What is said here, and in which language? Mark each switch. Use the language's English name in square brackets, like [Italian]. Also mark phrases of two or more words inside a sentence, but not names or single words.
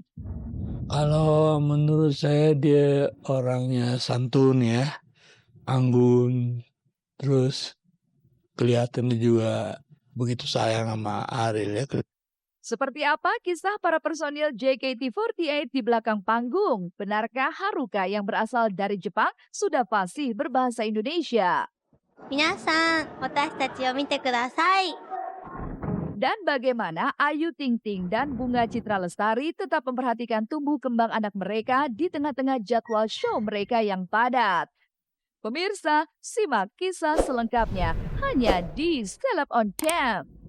[Indonesian] Kalau menurut saya dia orangnya santun ya, anggun, terus kelihatannya juga begitu sayang sama Ariel ya. Seperti apa kisah para personil JKT48 di belakang panggung? Benarkah Haruka yang berasal dari Jepang sudah fasih berbahasa Indonesia? [Japanese] 皆さん、私たちを見てください。 [Indonesian] Dan bagaimana Ayu Ting Ting dan Bunga Citra Lestari tetap memperhatikan tumbuh kembang anak mereka di tengah-tengah jadwal show mereka yang padat? Pemirsa, simak kisah selengkapnya hanya di Seleb on Cam.